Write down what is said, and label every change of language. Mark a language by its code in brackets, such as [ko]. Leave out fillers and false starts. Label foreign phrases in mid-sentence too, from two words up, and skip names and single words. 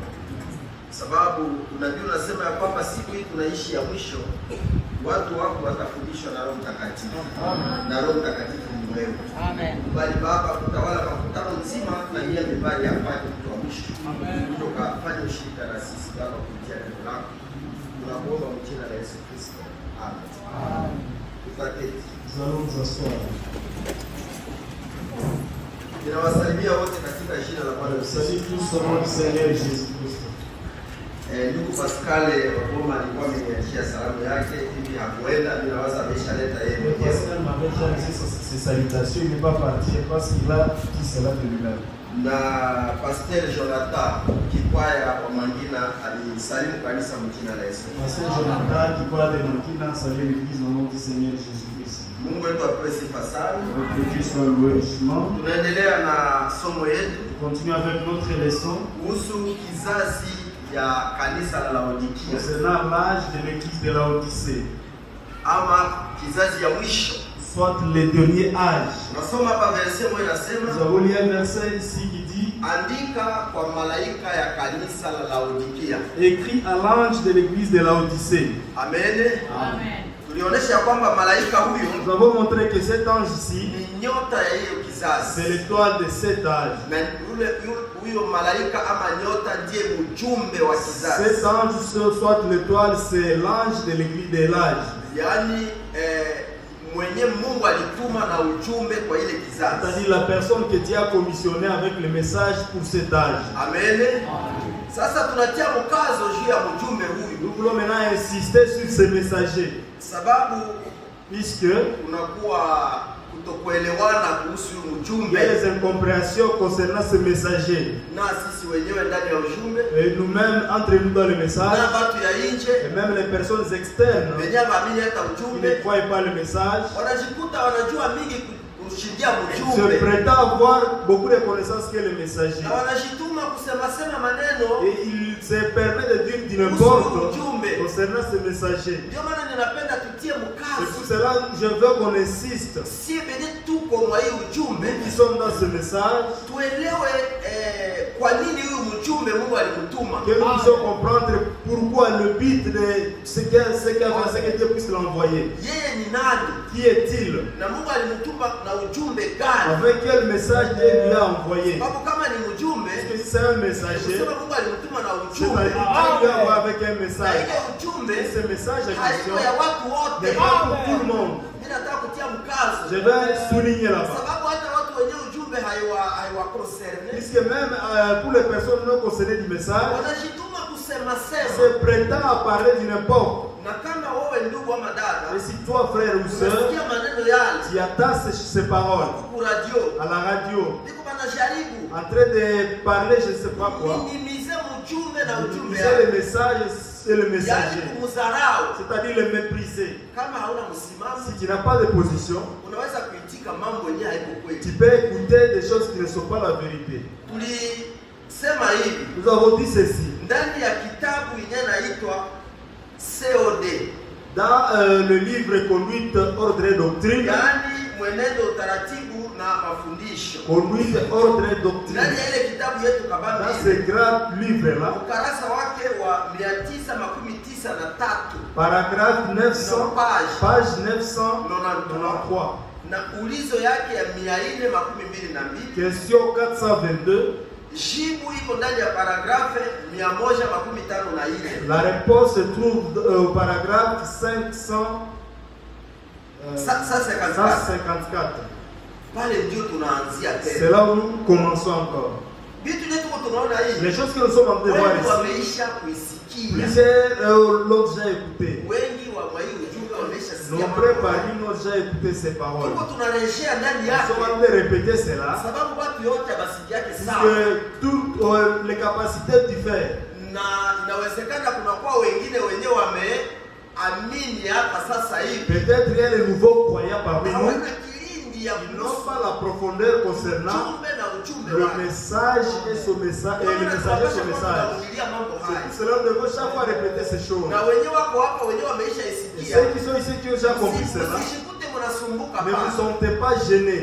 [sw] Sababu unajua unasema ya kwamba siku hii tunaishi ya mwisho, watu wako watafundishwa na Roho Mtakatifu. Na Roho Mtakatifu ni wewe. Amen. Bali Baba kutawala makutano nzima na yeye mbali hapa mtu wa mwisho. Amen. Kutoka fanya ushirika na sisi Baba kupitia neno lako. Tunakuomba kwa jina la Yesu Kristo. Amen. Amen. Tutaketi. [fr] Nous asseoir. [sw] Ninawasalimia wote katika jina la Bwana. [fr] Salut tous au nom du Seigneur Jésus-Christ. [sw] Ndugu Pascale Oboma alikuwa ameniachia salamu yake hivi hakuenda, mimi nawaza ameshaleta yeye mwenyewe. [fr] Pascal m'avait déjà laissé ses salutations, il n'est pas parti parce qu'il a dit cela de lui-même. [sw] Na Pasteur Jonathan Kikwaya wa Mangina alisalimu kanisa mjina la Yesu. [fr] Pasteur Jonathan Kikwaya de Mangina salue l'église au nom du Seigneur Jésus-Christ. [sw] Mungu wetu apewe sifa sana. [fr] Que Dieu soit loué richement. [sw] Tunaendelea na somo yetu. [fr] Continue avec notre leçon. [sw] Kuhusu kizazi ya kanisa la Laodikia. [fr] Concernant l'âge de l'église de Laodicée. [sw] Ama kizazi ya mwisho. [fr] Soit le dernier âge. [sw] Nasoma hapa verset moja inasema. [fr] Nous avons lu un verset ici qui dit. [sw] Andika kwa malaika ya kanisa la Laodikia. [fr] Écrit à l'ange de l'église de Laodicée. [sw] Amen. [fr] Amen. [sw] Tulionyesha kwamba malaika huyo. [fr] Nous avons montré que cet ange ici. [sw] Ni nyota ya hiyo kizazi. [fr] C'est l'étoile de cet âge. [sw] Mais huyo malaika ama nyota ndiye mjumbe wa kizazi. [fr] Cet ange, soit l'étoile, c'est l'ange de l'église de l'âge. [sw] Yani mwenye Mungu alituma na ujumbe kwa ile kizazi. [fr] C'est-à-dire la personne que Dieu a commissionné avec le message pour cet âge. [sw] Amen. Sasa tunatia mkazo juu ya mjumbe huyu. [fr] Nous voulons maintenant insister sur ce messager. [sw] Sababu [fr] puisque [sw] kunakuwa kutokuelewana kuhusu mjumbe. [fr] Il y a des incompréhensions concernant ce messager. [sw] Na sisi wenyewe ndani ya ujumbe. [fr] Et nous-mêmes entre nous dans le message. [sw] Na watu ya nje. [fr] Et même les personnes externes. [sw] Wenye waamini hata ujumbe. [fr] Qui ne croient pas le message. [sw] Wanajikuta wanajua mingi kushindia mjumbe. [fr] Se prétend avoir beaucoup de connaissances que le messager. [sw] Na wanajituma kusema maneno. [fr] Et il se permet de dire du n'importe concernant ce messager. [sw] Ndio maana ninapenda tutie mkazo. [fr] Et pour cela je veux qu'on insiste. [sw] Si bene tuko mwa hii ujumbe, [fr] nous qui sommes dans ce message, [sw] tuelewe kwa nini huyu mjumbe Mungu alimtuma. [fr] Que nous puissions comprendre pourquoi le but de ce que Dieu puisse l'envoyer. [sw] Yeye ni nani? [fr] Qui est-il? [sw] Na Mungu alimtuma na ujumbe gani? [fr] Avec quel message Dieu lui a envoyé? [sw] Sababu kama ni mjumbe, [fr] parce que c'est un messager. [sw] Mungu alimtuma na ujumbe. [fr] C'est avec un message. [sw] Na ujumbe, [fr] ce message en question [sw] ya watu wote, [fr] n'est pas pour tout le monde. [sw] Mimi nataka kutia mkazo. [fr] Je vais souligner là-bas. [sw] Sababu hata watu wenye ujumbe haiwa concerne. [fr] Puisque même pour les personnes non concernées du message, [sw] wanajituma kusema [fr] se prétend à parler d'une époque. [sw] Na kama wewe ndugu ama dada, [fr] et si toi frère ou sœur, tu attends ces paroles à la radio, en train de parler je ne sais pas quoi, minimiser le message et le messager, c'est-à-dire le mépriser. Si tu n'as pas de position, tu peux écouter des choses qui ne sont pas la vérité. Nous avons dit ceci. Dans le livre Conduite, Ordre et Doctrine, [sw] mafundisho. [fr] Conduite, ordre et doctrine. [sw] Ndani ya ile kitabu yetu kabambi. [fr] Dans ce grand livre-là, [sw] ukarasa wake wa 993. [fr] paragraphe 900, page 993. [sw] Na ulizo yake ya 422. [fr] Question 422. [sw] Jibu iko ndani ya paragrafe 154. [fr] La réponse se trouve au paragraphe 154. [sw] Pale ndio tunaanzia tena. [fr] C'est là où nous commençons encore. [sw] Vitu vyetu tunaona hii. [fr] Les choses que nous sommes en train de voir ici. [sw] Wameisha kuisikia. [fr] Plusieurs l'ont déjà écouté. [sw] Wengi wa mwai ujumbe wameisha sikia. [fr] Nombreux parmi nous ont déjà écouté ces paroles. [sw] Tuko tunarejea ndani yake. [fr] Nous sommes en train de répéter cela. [sw] Sababu watu yote basikiake sawa. [fr] Parce que toutes les capacités diffèrent. [sw] Na inawezekana kuna kwa wengine wenyewe wameamini hapa sasa hivi. [fr] Peut-être il y a les nouveaux croyants parmi nous. Ils n'ont pas la profondeur concernant le message et son message et le messager et son message. C'est cela nous devons chaque fois répéter ces choses. Et ceux qui sont ici qui ont déjà compris cela, ne vous sentez pas gênés.